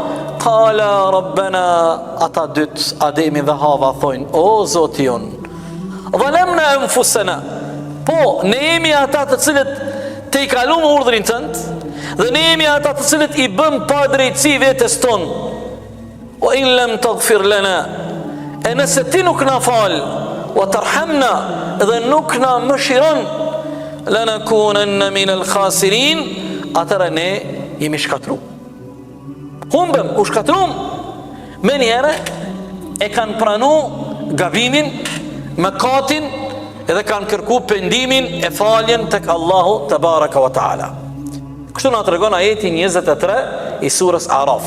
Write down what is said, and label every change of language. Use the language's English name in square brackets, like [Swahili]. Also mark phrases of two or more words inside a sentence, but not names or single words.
[Arabic] قال ربنا, [Albanian] ata dytë, Ademi dhe Hava, thojnë, o Zoti jon, [Arabic] ظلمنا أنفسنا, [Albanian] po ne jemi ata të cilët te i kalum urdhrin tënd, dhe ne jemi ata të cilët i bëm pa drejtësi vetes tonë. [Arabic] وإن لم تغفر لنا, [Albanian] e nëse ti nuk na fal, [Arabic] وترحمنا, [Albanian] dhe nuk na mëshiron, [Arabic] لنكونن من الخاسرين, [Albanian] atëra ne jemi shkatru. Humbem, u shkatrum. Me njëre e kanë pranu gabimin, mëkatin, edhe kanë kërku pendimin e faljen tek Allahu te [Arabic] بارك وتعالى. [Albanian] Kështu na tregon ajeti 23 i surës Araf.